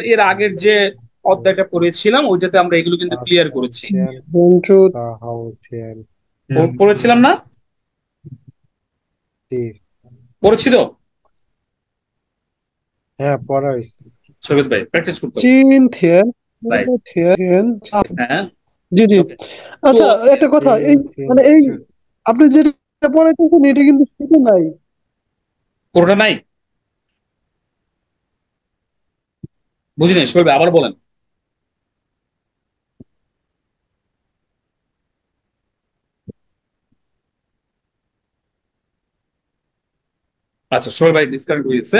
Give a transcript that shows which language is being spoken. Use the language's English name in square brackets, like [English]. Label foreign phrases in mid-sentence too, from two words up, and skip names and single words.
[Bangla] এর আগের যে অধ্যায়টা পড়েছিলাম ওইটাতে আমরা এগুলো কিন্তু ক্লিয়ার করেছি। [Chinese] Tian. 人就大好天. [Bangla] পড়েছিলাম না? [Chinese] Di. [Bangla] পড়েছি তো? হ্যাঁ পড়া হয়েছে। সৈকত ভাই প্র্যাকটিস করতে হবে। [Chinese] 今天 [Bangla] Right. [Chinese] 天 [Bangla] হ্যাঁ জি জি Okay. আচ্ছা তো- একটা কথা এই মানে এই আপনি যেটা পড়াইতেছেন এটা কিন্তু সেটা নাই। পুরোটা নাই, বুঝি নাই শোয়েব, আবার বলেন। আচ্ছা শোয়েব ভাই ডিসকানেক্ট হয়ে গেছে।